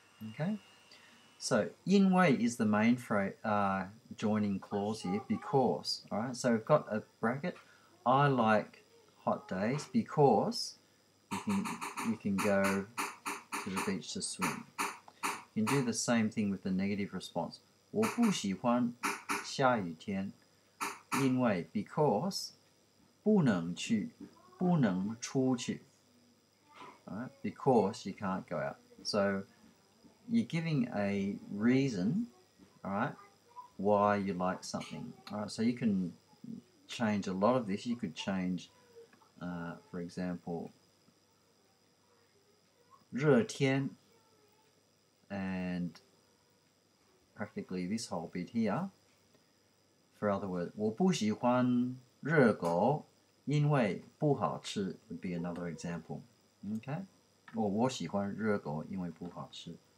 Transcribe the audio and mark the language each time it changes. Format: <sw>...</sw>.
<en>Okay? So, 因为 is the main phrase, joining clause here, because, alright? So we've got a bracket. I like hot days because you can go to the beach to swim. You can do the same thing with the negative response.</en> <zh>我不喜欢下雨天，因为</zh> <en>because</en> <zh>不能出去。</zh> <en>Right? Because you can't go out. So you're giving a reason, all right, why you like something. All right, so you can change a lot of this. You could change, for example, 热天 and practically this whole bit here. For other words,</en> <zh>我不喜欢热狗，因为不好吃</zh> <en>would be another example. Okay?</en> <zh>Or 我喜欢热狗，因为不好吃。</zh>